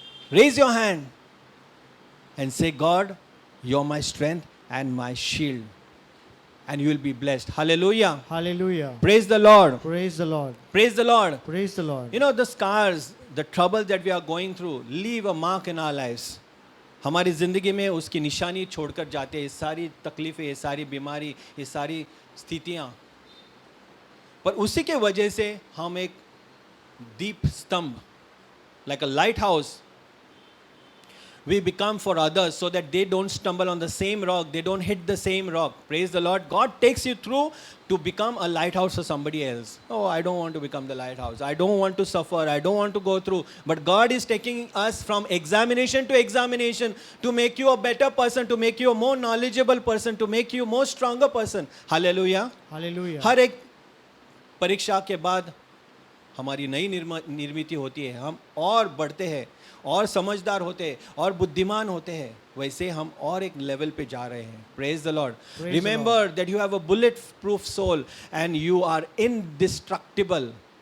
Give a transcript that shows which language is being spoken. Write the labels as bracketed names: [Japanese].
[English] Raise your hand and say, God, you're my strength and my shield. And you will be blessed. Hallelujah. Hallelujah. Praise the Lord. Praise the Lord. Praise the Lord. Praise the Lord. You know, the scars, the trouble that we are going through leave a mark in our lives. [Hindi] हमारी ज़िंदगी में उसकी निशानी छोड़कर जाते हैं। ये सारी तकलीफ़ें, ये सारी बीमारी, ये सारी स्थितियाँ, पर उसी के वजह से हम एक दीप स्तंभ, [English] like a lighthouse, we become for others so that they don't stumble on the same rock, they don't hit the same rock. Praise the Lord. God takes you through to become a lighthouse for somebody else. Oh, I don't want to become the lighthouse. I don't want to suffer. I don't want to go through. But God is taking us from examination to examination to make you a better person, to make you a more knowledgeable person, to make you a more stronger person. Hallelujah. Hallelujah. [Hindi] हर एक परीक्षा के बाद हमारी नई निर्मिति होती है, हम और बढ़ते हैं, और समझदार होते हैं, और बुद्धिमान होते हैं, वैसे हम और एक लेवल पे जा रहे हैं. [English] Praise the Lord. Remember that you have a bullet proof soul and you are indestructible.